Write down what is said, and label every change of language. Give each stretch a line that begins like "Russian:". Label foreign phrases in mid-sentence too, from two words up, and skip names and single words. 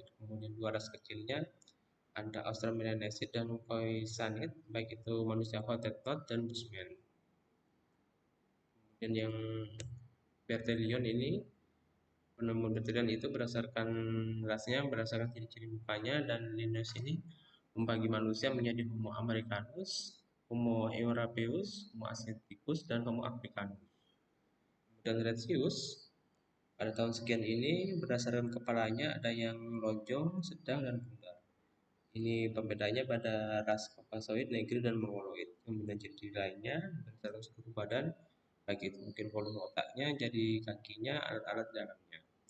Indonesian: Kemudian 2 ras kecilnya ada Australomelanesid dan Khoisanid, baik itu manusia Hottentot dan Bushman. Dan yang Bertillon ini, penemu Bertillon itu berdasarkan rasnya, berdasarkan ciri-ciri mukanya, dan Linnaeus ini membagi manusia menjadi Homo americanus, Homo europaeus, Homo asiaticus, dan Homo africanus. Dan Retzius pada tahun sekian ini berdasarkan kepalanya ada yang lonjong, sedang, dan bundar. Ini pembedanya pada ras Caucasoid, Negri, dan Mongoloid. Kemudian ciri lainnya berdasarkan struktur badan, baik itu mungkin volume otaknya, jadi kakinya, alat-alat dalamnya.